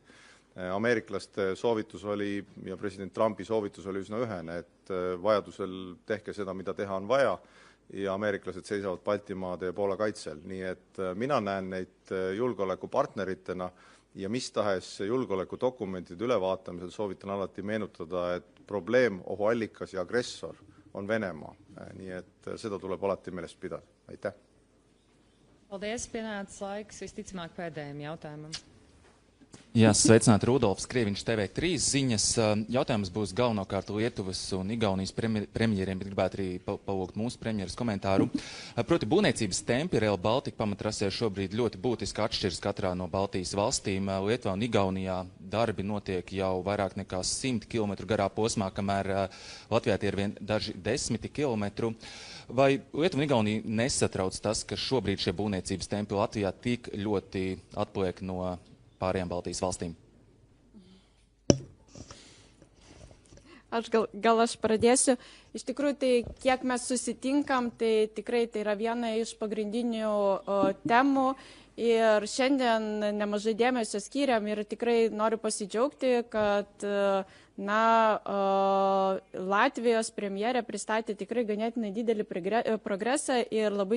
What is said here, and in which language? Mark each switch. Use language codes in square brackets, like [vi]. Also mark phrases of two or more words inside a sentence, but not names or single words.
[et] Ameeriklaste soovitus oli ja president Trumpi soovitus oli üsna ühene, et vajadusel tehke seda, mida teha on vaja ja ameeriklased seisavad Baltimaade ja Poola kaitsel. Nii et mina näen neid julgeolekupartneritena ja mis tahes julgeolekudokumentide ülevaatamisel soovitan alati meenutada, et probleem, ohuallikas ja agressor on Venemaa. Nii et seda tuleb alati meeles pidada. Aitäh! [lv] Paldies, pienācis laiks visticamāk pēdējiem jautājumam. Jā, sveicināt Rudolfs Krieviņš TV3 ziņas. Jautājums būs galvenokārt Lietuvas un Igaunijas premjeriem, bet gribētu arī palūgt mūsu premjeras komentāru. Proti, būvniecības tempi Rail Baltica pamatrasē šobrīd ļoti būtiski atšķiras katrā no Baltijas valstīm. Lietuvā un Igaunijā darbi notiek jau vairāk nekā 100 km garā posmā, kamēr Latvijā tie ir vien daži 10 kilometru. Vai Lietuva un Igaunija nesatrauc tas, ka šobrīd šie būvniecības tempi Latvijā tik ļoti atpaliek no pārējām Baltijas valstīm? [lt] Gal aš pradėsiu. Iš tikrųjų, tai kiek mes susitinkam, tai tikrai tai yra viena iš pagrindinių temų. Ir šiandien nemažai dėmesio skiriam ir tikrai noriu pasidžiaugti, kad Latvijos premjerė pristatė tikrai ganėtinai didelį progresą ir labai